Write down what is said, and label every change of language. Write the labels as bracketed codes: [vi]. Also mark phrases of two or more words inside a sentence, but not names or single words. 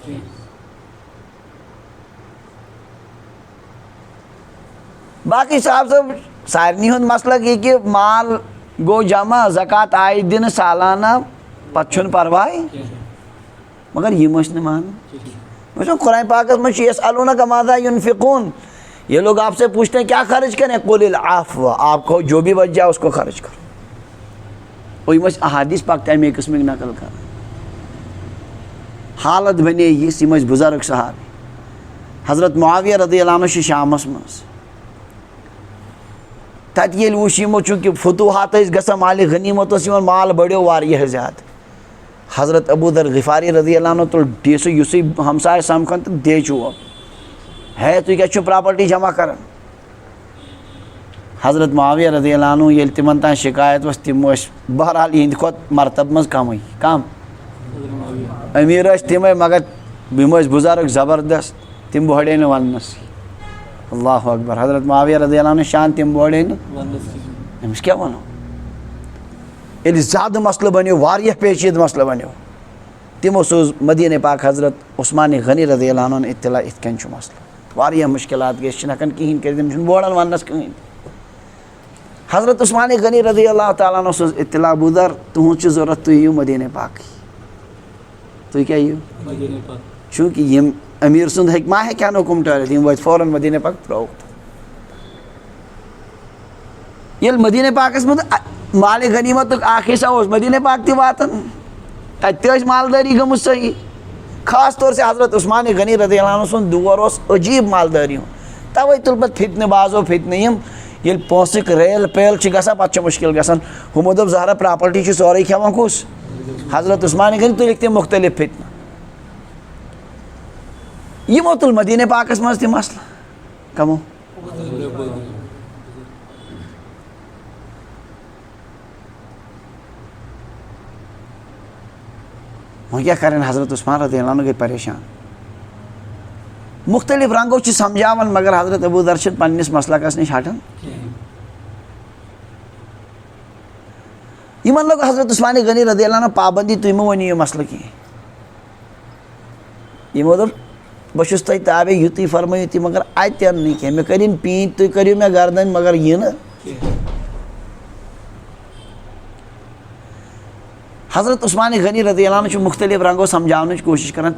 [ks] باقٕے صاحب صٲب سارنٕے ہُنٛد مسلک یہِ کہِ مال گوٚو جمع زکات آیہِ دِنہٕ سالانہ پتہٕ چھُنہٕ پرواے مگر یِم ٲسۍ نہٕ مانان. وٕچھو قرآن پاکس منٛز چھُ [ar] یسألوٗنَکَ ماذا يُنفِقوٗن. [ur] یہ لوگ آپ سے پوچھتے ہیں کیا خرچ کریں [ar] قُلِ العفو [ur] آپ کو جو بھی بچ جائے اس کو خرچ کرو. [ks] اور یِم ٲسۍ احادیث پاک تَمے قٕسمٕکۍ نقل کران. حالت بنے یِژھ یِم ٲسۍ بُزرگ صحابی. حضرت معاویہ رضی اللہ عنہ چھِ شامس منٛز تَتہِ ییٚلہِ وٕچھ یِمو چوٗنٛکہِ فتوٗحات ٲسۍ گژھان مالہِ غنیٖمت اوس یِوان مال بڑیو واریاہ زیادٕ. حضرت ابوٗ ذر غِفاری رضی اللہ عنہ تُل ڈیسہٕ یُسُے ہمساے سمکھان تہٕ دے چوب ہے تُہۍ کیٛازِ چھُو پراپرٹی جمع کران. حضرت معاویہ رضی اللہ عنہ ییٚلہِ تِمن تام شِکایت ؤژھ تِم ٲسۍ بہرحال یِہنٛدِ کھۄتہٕ مرتبہٕ منٛز کمٕے کم أمیٖر ٲسۍ تِمے مگر یِم ٲسۍ بُزرگ زبردست تِم بوڑے نہٕ وننسٕے. [ar] اللہ اکبر. [ks] حضرت معاویہ رضی اللہ عنہ شان تِم بوڑے نہٕ أمِس کیٛاہ وَنو. ییٚلہِ زیادٕ مسلہٕ بنیو واریاہ پیچیدٕ مسلہٕ بنیو تِمو سوٗز مدیٖنہ پاک حضرت عثمانِ غنی رضی اللہ عنہن اطلاع یِتھ کٔنۍ چھُ مسلہٕ واریاہ مُشکلات گٔے أسۍ چھِنہٕ ہٮ۪کان کِہینۍ کٔرِتھ یِم چھِنہٕ بوران وننس کٕہٕنۍ. حضرت عثمانِ غنی رضی اللہ تعالیٰ عنہ سوٗز اطلاع ابوٗ ذر تُہُنٛد چھُ ضوٚرتھ تُہۍ یِیِو مدیٖنہ پاکٕے. تُہۍ کیٛاہ یِیِو چوٗنٛکہِ یِم أمیٖر سُنٛد ہیٚکہِ ما ہیٚکہِ ہن حُکُم ٹٲرِتھ یِم وٲتۍ فوراً مدیٖنہ پاک ترٛووُکھ. ییٚلہِ مدیٖنہ پاکس منٛز مالِ غنیٖمتُک اکھ حصہ اوس مدیٖنہ پاک تہِ واتان تتہِ تہِ ٲسۍ مالدٲری گٔمٕژ صحیح. [ur] خاص طور سے [ks] حضرت عثمانِ غنی رضی اللہ عنہ سُنٛد دور اوس عجیٖب مالدٲری ہُنٛد. توے تُل پتہٕ فتنہٕ بازو فتنہٕ یِم ییٚلہِ پونٛسٕکۍ ریل پیل چھِ گژھان پتہٕ چھُ مُشکل گژھان. ہُمو دوٚپ ظٲہرا پراپرٹی چھُ سورُے کھٮ۪وان کُس حضرت عثمانِ غنی تُلِکھ تِم مُختٔلِف فتنہٕ. یِمو تُل مدیٖنہ پاکس منٛز تہِ مسلہٕ کمو وۄنۍ کیٛاہ کرن. حضرت عثمان رضی اللہ عنہ گٔے پریشان. مختلف رنگو چھِ سمجھاوان مگر حضرت ابوٗ ذر چھِنہٕ پننِس مسلکس نِش ہٹان. یِمن لوگ حضرت عثمانِ غنی رضی اللہ عنہ پابندی تُہۍ مہٕ ؤنِو یہِ مسلہٕ کینٛہہ. یِمو دوٚپ بہٕ چھُس تۄہہِ تابے یُتُے فرمٲیِو تُہۍ مگر اَتہِ یِنہٕ نہٕ کینٛہہ مےٚ کٔرِنۍ پیٖنتۍ تُہۍ کٔرِو مےٚ گردن مگر یہِ نہٕ. حضرت عثمانِ غنی رضی اللہ عنہ چھُ مختلف رنگو سمجھاونٕچ کوٗشش کران.